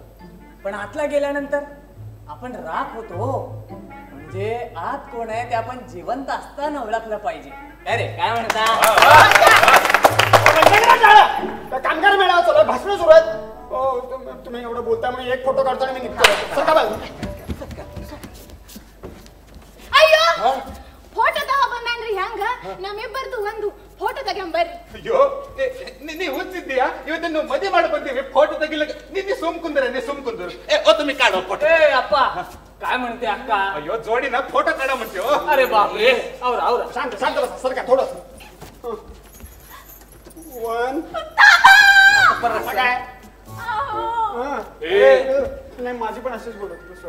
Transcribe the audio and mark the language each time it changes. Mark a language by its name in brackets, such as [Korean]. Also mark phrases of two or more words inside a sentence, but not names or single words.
[Marathi] पण आतला गेल्यानंतर आपण राख होतो. म्हणजे आत कोण आहे ते आपण जिवंत असताना ओळखलं पाहिजे. अरे काय म्हणता? कामगार मेळावा चालू आहे, भाषण सुरू आहेत. हो, तुम्ही एवढं बोलता म्हणून एक फोटो काढताना मी निघतो. सरका बाजू. [Kannada] ಅಯ್ಯೋ ಫೋಟೋ ತಗೊಬಂದ್ರಿ ಹ್ಯಾಂಗ ನಮ್ಮಿಬ್ಬರದು ಒಂದು ಫೋಟೋ ತಗೊಂಬರ್ರಿ. ಅಯ್ಯೋ ನೀ ಹುಚ್ಚಿದ್ದೀಯಾ? ಇವತ್ತನ್ನು ಮದುವೆ ಮಾಡಿ ಬಂದೀವಿ, ಫೋಟೋ ತೆಗಿಲ್ಲ. ನೀ ಸುಮ್ ಕುಂದ್ರು. ಓ [Marathi] तुम्ही काढो फोटो. ए अप्पा, काय म्हणते अक्का? अयो जोडी ना फोटो काढा म्हणते. हो अरे बापरे, आवरा शांत शांत बसा, सरका थोडस. वन काय? नाही, माझी पण अशीच बोलत.